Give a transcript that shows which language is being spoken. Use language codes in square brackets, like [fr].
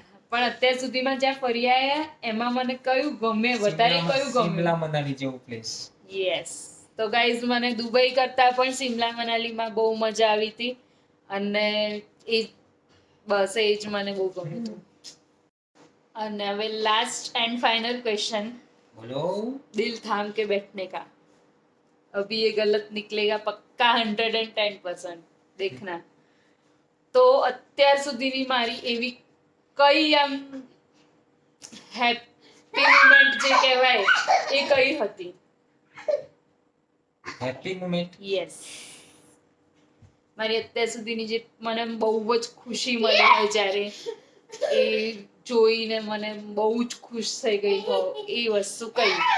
[gu] પણ અત્યાર સુધીમાં જ્યાં ફરી આયા એમાં મને કયું ગમે વધારે? કયું ગમે? શિમલા મનાલી જેવું પ્લેસ. યસ. તો ગાઈઝ મને દુબઈ કરતા પણ શિમલા મનાલીમાં બહુ મજા આવી હતી, અને એ બસ એ જ મને બહુ ગમ્યું હતું. અને હવે લાસ્ટ એન્ડ ફાઇનલ ક્વેશ્ચન. બોલો. [hi] दिल थाम के बैठने का, अभी ये गलत निकलेगा पक्का 110%. देखना. [gu] તો અત્યાર સુધીની મારી એવી કઈ આમ હેપી મોમેન્ટ જે કહેવાય એ કઈ હતી? Happy moment. યસ. મારી અત્યાર સુધીની જે મને બહુ જ ખુશી મળી હોય જ્યારે એ જોઈને મને બહુ જ ખુશ થઈ ગઈ હો, એ વસ્તુ કઈ?